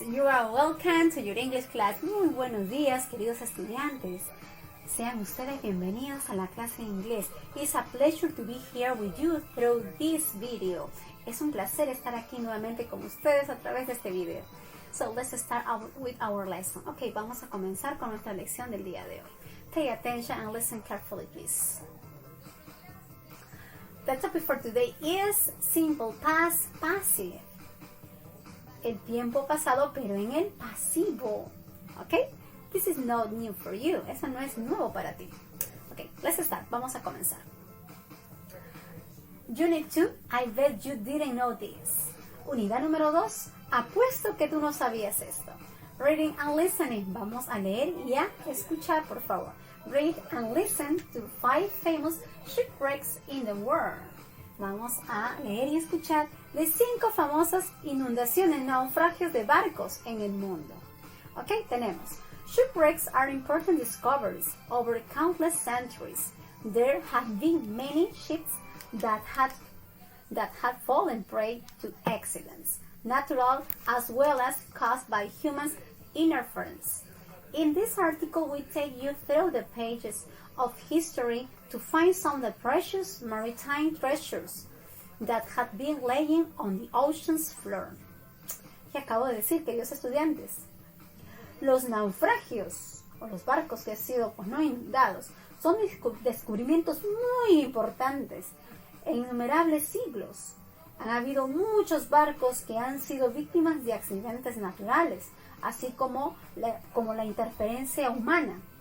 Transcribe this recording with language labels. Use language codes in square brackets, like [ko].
[en] You are welcome to your English class. [es] Muy buenos días, queridos estudiantes. Sean ustedes bienvenidos a la clase de inglés. [en] It's a pleasure to be here with you through this video. [es] Es un placer estar aquí nuevamente con ustedes a través de este video. [en] So let's start with our lesson. [es] Ok, vamos a comenzar con nuestra lección del día de hoy. [en] Pay attention and listen carefully, please. The topic for today is simple past passive. [es] El tiempo pasado, pero en el pasivo. [en] ¿Ok? This is not new for you. [es] Eso no es nuevo para ti. [en] Ok, let's start. [es] Vamos a comenzar. [en] Unit 2, I bet you didn't know this. [es] Unidad número 2, apuesto que tú no sabías esto. [en] Reading and listening. [es] Vamos a leer y a escuchar, por favor. [en] Read and listen to 5 famous shipwrecks in the world. [es] Vamos a leer y escuchar de 5 famosas inundaciones, naufragios de barcos en el mundo. Ok, tenemos. [en] Shipwrecks are important discoveries over countless centuries. There have been many ships that had fallen prey to accidents, natural as well as caused by human interference. In this article, we take you through the pages of history to find some of the precious maritime treasures that have been laying on the ocean's floor. [es] ¿Qué acabo de decir, queridos estudiantes? Los naufragios o los barcos que han sido no inundados son descubrimientos muy importantes en innumerables siglos. Han habido muchos barcos que han sido víctimas de accidentes naturales, así como la interferencia humana.